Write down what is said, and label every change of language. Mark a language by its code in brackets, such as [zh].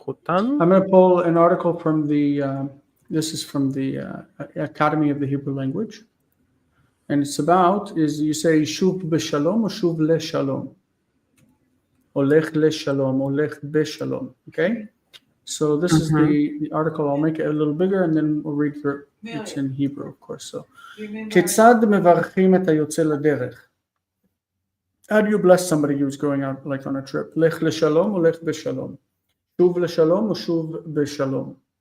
[en] I'm going to pull an article from this is from the Academy of the Hebrew Language. And it's about, is you say Shuv B'Shalom or Shuv Le'Shalom. Or Lech Le'Shalom or Lech B'Shalom. Okay? So this is the article. I'll make it a little bigger and then we'll read through it. It's in Hebrew, of course. [he] So, כיצד מברכים את היוצא לדרך? [en] How do you bless somebody who's going out like on a trip? [he] Lech לשלום או לך בשלום? שוב לשלום או שוב בשלום?